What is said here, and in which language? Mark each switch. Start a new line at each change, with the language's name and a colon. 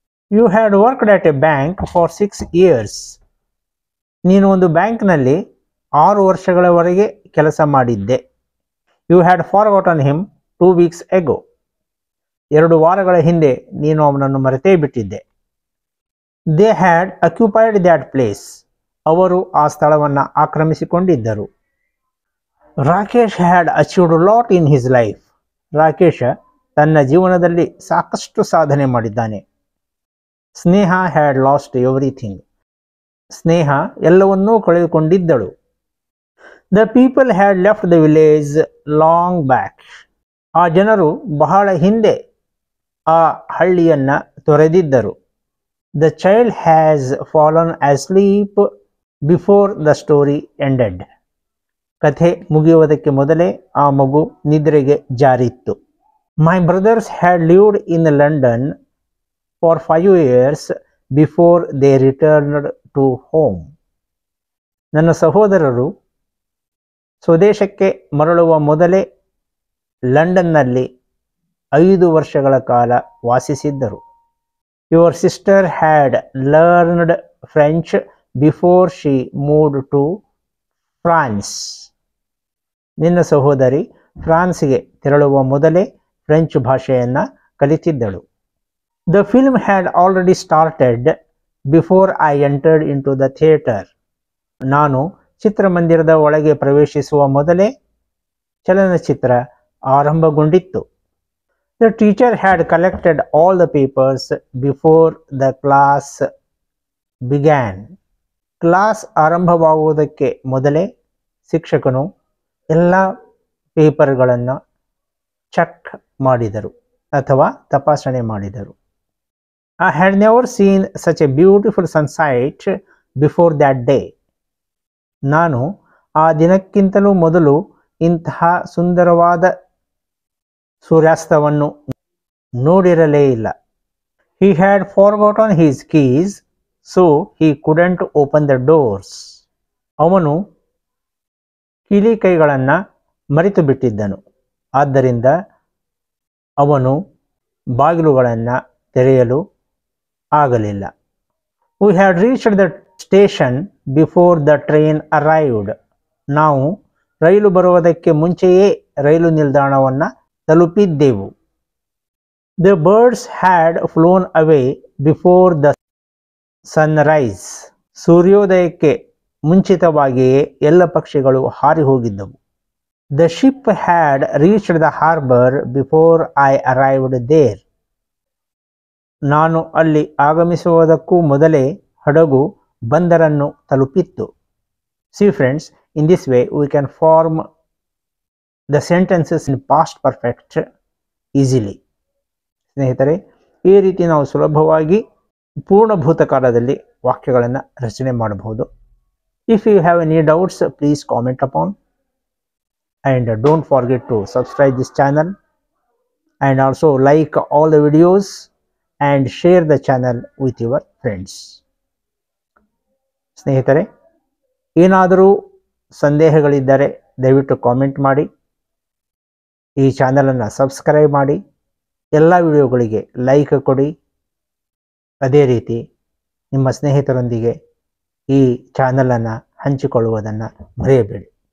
English: You had worked at a bank for 6 years.
Kannada: ನೀನು ಒಂದು ಬ್ಯಾಂಕ್ನಲ್ಲಿ 6 ವರ್ಷಗಳವರೆಗೆ ಕೆಲಸ ಮಾಡಿದ್ದೆ.
English: You had forgotten him 2 weeks ago.
Kannada: 2 ವಾರಗಳ ಹಿಂದೆ ನೀನು ಅವನನ್ನು ಮರೆತೇ ಬಿಟ್ಟಿದ್ದೆ.
English: They had occupied that place.
Kannada: ಅವರು ಆ ಸ್ಥಳವನ್ನು ಆಕ್ರಮಿಸಿಕೊಂಡಿದ್ದರು.
English: Rakesh had achieved a lot in his life.
Kannada: Rakesh ತನ್ನ ಜೀವನದಲ್ಲಿ ಸಾಕಷ್ಟು ಸಾಧನೆ ಮಾಡಿದ್ದಾನೆ.
English: Sneha had lost everything. Sneha
Kannada: ಎಲ್ಲವನ್ನೂ ಕಳೆದುಕೊಂಡಿದ್ದಳು.
English: The people had left the village long back.
Kannada: ಆ ಜನರು ಬಹಳ ಹಿಂದೆ ಆ ಹಳ್ಳಿಯನ್ನ ತೊರೆದಿದ್ದರು.
English: The child has fallen asleep before the story ended.
Kannada: ಕಥೆ ಮುಗಿಯುವುದಕ್ಕೆ ಮೊದಲೇ ಆ ಮಗು ನಿದ್ರೆಗೆ ಜಾರಿತ್ತು.
English: My brothers had lived in London for 5 years before they returned to home.
Kannada: ನನ್ನ ಸಹೋದರರು ಸ್ವದೇಶಕ್ಕೆ ಮರಳುವ ಮೊದಲೇ ಲಂಡನ್ನಲ್ಲಿ 5 ವರ್ಷಗಳ ಕಾಲ ವಾಸಿಸಿದ್ದರು.
English: Your sister had learned French before she moved to France.
Kannada: ನಿನ್ನ ಸಹೋದರಿ ಫ್ರಾನ್ಸ್ಗೆ ತೆರಳುವ ಮೊದಲೇ ಫ್ರೆಂಚ್ ಭಾಷೆಯನ್ನು ಕಲಿತಿದ್ದಳು.
English: The film had already started before I entered into the theater.
Kannada: ನಾನು ಚಿತ್ರಮಂದಿರದ ಒಳಗೆ ಪ್ರವೇಶಿಸುವ ಮೊದಲೇ ಚಲನಚಿತ್ರ ಆರಂಭಗೊಂಡಿತ್ತು.
English: The teacher had collected all the papers before the class began.
Kannada: Class ಆರಂಭವಾಗುವುದಕ್ಕೆ ಮೊದಲೇ ಶಿಕ್ಷಕನು ಎಲ್ಲ ಪೇಪರ್ಗಳನ್ನು ಚೆಕ್ ಮಾಡಿದರು ಅಥವಾ ತಪಾಸಣೆ ಮಾಡಿದರು.
English: I had never seen such a beautiful sunset before that day.
Kannada: ನಾನು ಆ ದಿನಕ್ಕಿಂತಲೂ ಮೊದಲು ಇಂತಹ ಸುಂದರವಾದ ಸೂರ್ಯಾಸ್ತವನ್ನು ನೋಡಿರಲೇ ಇಲ್ಲ.
English: He had forgotten his keys, so he couldn't open the doors.
Kannada: ಅವನು ಕೀಲಿ ಕೈಗಳನ್ನು ಮರೆತು ಬಿಟ್ಟಿದ್ದನು, ಆದ್ದರಿಂದ ಅವನು ಬಾಗಿಲುಗಳನ್ನು ತೆರೆಯಲು ಆಗಲಿಲ್ಲ.
English: We had reached the station before the train arrived.
Kannada: ನಾವು ರೈಲು ಬರುವುದಕ್ಕೆ ಮುಂಚೆಯೇ ರೈಲು ನಿಲ್ದಾಣವನ್ನು ತಲುಪಿದ್ದೆವು.
English: The birds had flown away before the sunrise.
Kannada: ಸೂರ್ಯೋದಯಕ್ಕೆ ಮುಂಚಿತವಾಗಿಯೇ ಎಲ್ಲ ಪಕ್ಷಿಗಳು ಹಾರಿ ಹೋಗಿದ್ದವು.
English: The ship had reached the harbor before I arrived there.
Kannada: ನಾನು ಅಲ್ಲಿ ಆಗಮಿಸುವುದಕ್ಕೂ ಮೊದಲೇ ಹಡಗು ಬಂದರನ್ನು ತಲುಪಿತ್ತು.
English: See friends, in this way we can form the sentences in past perfect easily.
Kannada: ಸ್ನೇಹಿತರೆ, ಈ ರೀತಿ ನಾವು ಸುಲಭವಾಗಿ ಪೂರ್ಣ ಭೂತಕಾಲದಲ್ಲಿ ವಾಕ್ಯಗಳನ್ನು ರಚನೆ ಮಾಡಬಹುದು.
English: If you have any doubts, please comment upon, and don't forget to subscribe this channel, and also like all the videos and share the channel with your friends.
Kannada: ಸ್ನೇಹಿತರೆ, ಏನಾದರೂ ಸಂದೇಹಗಳಿದ್ದರೆ ದಯವಿಟ್ಟು ಕಾಮೆಂಟ್ ಮಾಡಿ, ಈ ಚಾನಲನ್ನು ಸಬ್ಸ್ಕ್ರೈಬ್ ಮಾಡಿ, ಎಲ್ಲ ವಿಡಿಯೋಗಳಿಗೆ ಲೈಕ್ ಕೊಡಿ. ಅದೇ ರೀತಿ ನಿಮ್ಮ ಸ್ನೇಹಿತರೊಂದಿಗೆ ಈ ಚಾನಲನ್ನು ಹಂಚಿಕೊಳ್ಳುವುದನ್ನು ಮರೆಯಬೇಡಿ.